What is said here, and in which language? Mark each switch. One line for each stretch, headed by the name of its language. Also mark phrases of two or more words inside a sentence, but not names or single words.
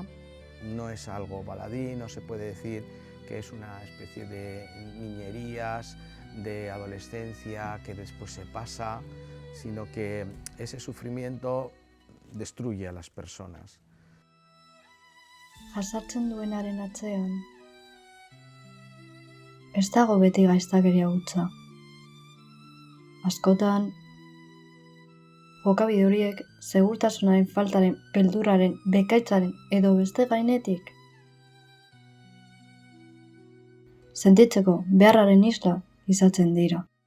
Spanish: No es algo baladí, no se puede decir que es una especie de niñerías, de adolescencia que después se pasa, sino que ese sufrimiento destruye a las personas.
Basque: Jazartzen duenaren atzean, ez dago beti gaiztakeria hutsa. Askotan, jokabide horiek segurtasunaren faltaren, beldurraren, bekaitzaren edo beste gainetik sentitzeko beharraren isla izatzen dira.